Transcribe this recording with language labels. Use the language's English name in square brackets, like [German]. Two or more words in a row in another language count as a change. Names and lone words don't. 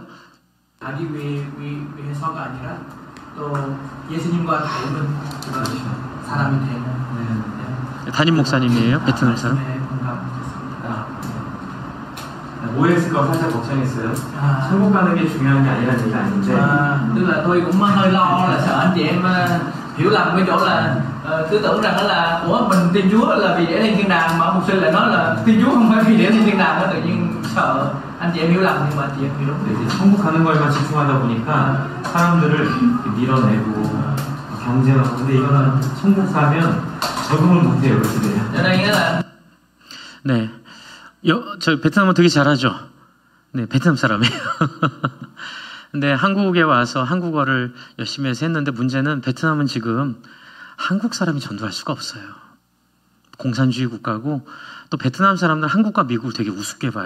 [Korean] 자기 위해서가 아니라 또 예수님과 닮은 그런 사람이 되는 담임 목사님이에요. 베트남 사람. 오해했을까 살짝 걱정했어요. 천국 가는 게 중요한 게 아니라는 얘기가 아닌데. [Vietnamese] Tức là tôi cũng hơi lo là sợ anh chị em hiểu lầm cái chỗ là cứ tưởng rằng là ủa mình tin Chúa là vì để lên thiên đàng, mà mục sư lại nói là tin Chúa không phải vì để lên thiên đàng, nó tự nhiên sợ anh chị em hiểu lầm, nhưng mà anh chị em hiểu đúng. [Korean] 이제 천국 가는 거에만 집중하다 보니까 사람들을 밀어내고 경쟁하고, 근데 이거는 천국 가면 적응을 못해요, 그렇게. [Vietnamese] Cho nên là [Korean] 네. 저 베트남어 되게 잘하죠? 네, 베트남 사람이에요. 근데 한국에 와서 한국어를 열심히 해서 했는데 문제는 베트남은 지금 한국 사람이 전도할 수가 없어요. 공산주의 국가고 또 베트남 사람들 한국과 미국을 되게 우습게 봐요.